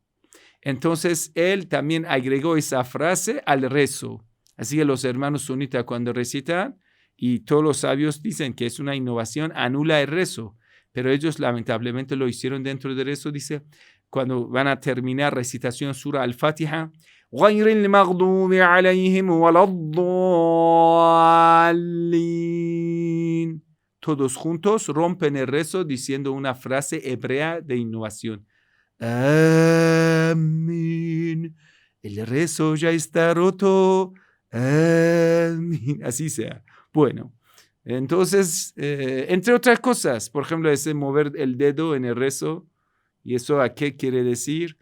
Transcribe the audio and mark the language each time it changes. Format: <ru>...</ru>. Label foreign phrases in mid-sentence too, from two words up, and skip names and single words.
<es>Entonces él también agregó esa frase al rezo. Así que los hermanos sunitas cuando recitan, y todos los sabios dicen que es una innovación, anula el rezo. Pero ellos lamentablemente lo hicieron dentro del rezo. Dice, cuando van a terminar recitación Sura Al-Fatiha,</es> <ar>غَيْرِ الْمَغْضُوبِ عَلَيْهِمْ وَلَا الضَّالِّينَ.</ar> <es>Todos juntos rompen el rezo diciendo una frase hebrea de innovación. Amén. El rezo ya está roto. Amén. Así sea. Bueno, entonces, entre otras cosas, por ejemplo, ese mover el dedo en el rezo, ¿y eso a qué quiere decir?</es>